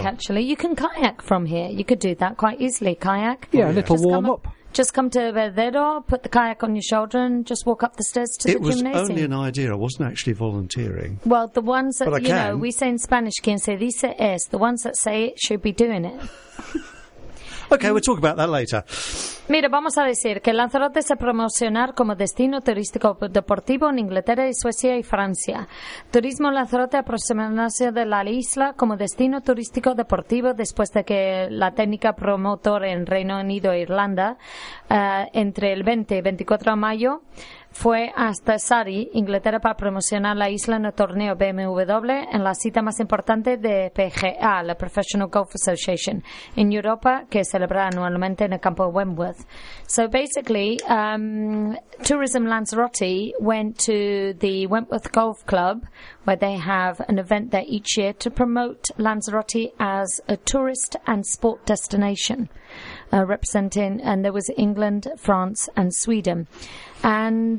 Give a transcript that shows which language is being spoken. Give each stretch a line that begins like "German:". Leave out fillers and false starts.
English: Actually. You can kayak from here. You could do that quite easily, kayak. Yeah, a little warm-up. Just come to Verdedo, put the kayak on your shoulder and just walk up the stairs to the gymnasium. It was only an idea. I wasn't actually volunteering. Well, the ones that, you know, we say in Spanish,
Spanish: quien se dice es,
English: the ones that say it should be doing it. Okay, we'll talk about that later.
Spanish: Mira, vamos a decir que Lanzarote se promocionará como destino turístico deportivo en Inglaterra y Suecia y Francia. Turismo Lanzarote aproximarse de la isla como destino turístico deportivo después de que la técnica promotor en Reino Unido e Irlanda, entre el 20 y 24 de mayo, fue hasta Surrey, Inglaterra, para promocionar la isla en el torneo BMW en la cita más importante de PGA, la Professional Golf Association, en Europa, que celebra anualmente en el campo de Wentworth.
English: So basically, Tourism Lanzarote went to the Wentworth Golf Club, where they have an event there each year to promote Lanzarote as a tourist and sport destination. Representing, and there was England, France, and Sweden. And